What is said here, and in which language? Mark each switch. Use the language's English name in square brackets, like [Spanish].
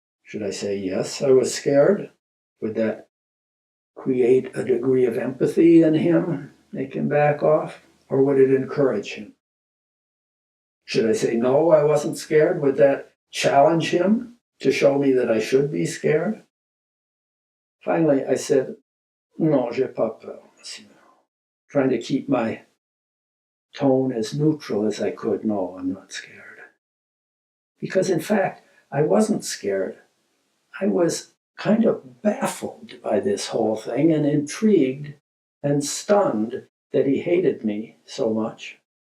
[English] Should I say yes, I was scared? Would that create a degree of empathy in him, make him back off? Or would it encourage him? Should I say no, I wasn't scared? Would that challenge him to show me that I should be scared? Finally, I said, [French] Non, j'ai pas peur, monsieur. [English] Trying to keep my tone as neutral as I could. No, I'm not scared. Because in fact, I wasn't scared. I was kind of baffled by this whole thing and intrigued and stunned that he hated me so much.